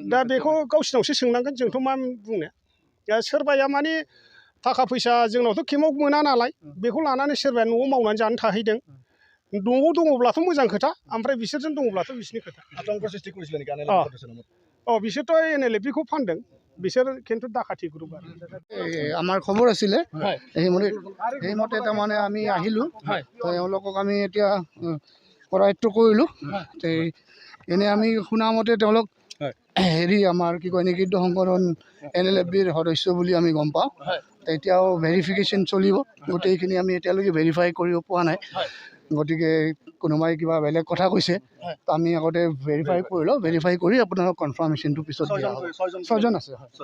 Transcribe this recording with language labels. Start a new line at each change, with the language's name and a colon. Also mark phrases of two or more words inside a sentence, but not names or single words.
Bodo: दा बेखौ गावसिनावसो सोंनांगोन जोंथ' मा बुंनो सोरबाया माने थाखा फैसा जोंनावथ' केमाव मोना नालाय बेखौ लानानै सोरबाया न'आव मावनानै जानो थाहैदों न'आव दङब्लाथ' मोजां खोथा ओमफ्राय बिसोरजों दङब्लाथ' बिसिनि खोथा बिसोरथ' NLFखौ फानदों बिसोर
Assamese: কিন্তু ডাকাতি গ্ৰুপ আমাৰ খবৰ আছিলে সেইমতে তাৰমানে আমি আহিলোঁ তেওঁলোকক আমি এতিয়া কৰায়ত্ব কৰিলোঁ এনে আমি শুনামতে তেওঁলোক হেৰি আমাৰ কি কয় নিষিদ্ধ সংগঠন NLFৰ সদস্য বুলি আমি গম পাওঁ এতিয়াও ভেৰিফিকেশ্যন চলিব গোটেইখিনি আমি এতিয়ালৈকে ভেৰিফাই কৰিব পৰা নাই গতিকে কোনোবাই কিবা বেলেগ কথা কৈছে তো আমি আগতে ভেৰিফাই কৰি লওঁ ভেৰিফাই কৰি আপোনালোক কনফাৰ্মেশ্যনটো পিছত দিয়া হ'ব 6 জন আছে